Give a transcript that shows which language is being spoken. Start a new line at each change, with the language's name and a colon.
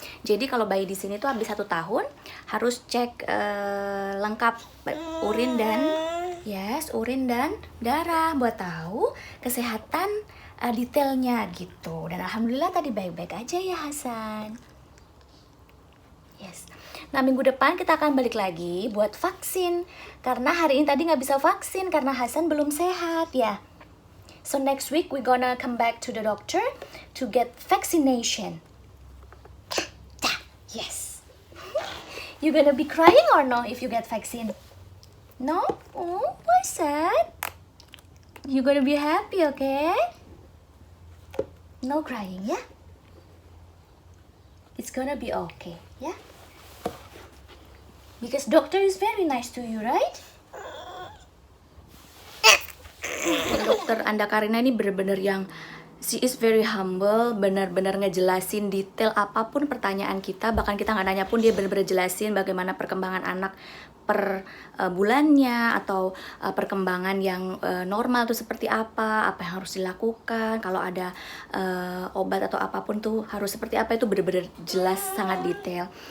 Indonesian: Jadi kalau bayi di sini tuh habis 1 tahun harus cek lengkap urin dan darah buat tahu kesehatan detailnya gitu. Dan alhamdulillah tadi baik-baik aja ya Hasan. Yes. Nah, minggu depan kita akan balik lagi buat vaksin. Karena hari ini tadi nggak bisa vaksin karena Hasan belum sehat ya.
English: So next week we gonna come back to the doctor to get vaccination. Yes. You gonna be crying or no if you get vaccine? No? Oh, why sad? You gonna be happy, okay? No crying, ya? It's gonna be okay, ya? Because doctor is very nice to you, right?
Indonesian: Dokter Anda Karina ini benar-benar yang
English: she is very humble,
Indonesian: benar-benar ngejelasin detail apapun pertanyaan kita, bahkan kita nggak nanya pun dia benar-benar jelasin bagaimana perkembangan anak per bulannya atau perkembangan yang normal tuh seperti apa yang harus dilakukan, kalau ada obat atau apapun tuh harus seperti apa, itu benar-benar jelas, sangat detail.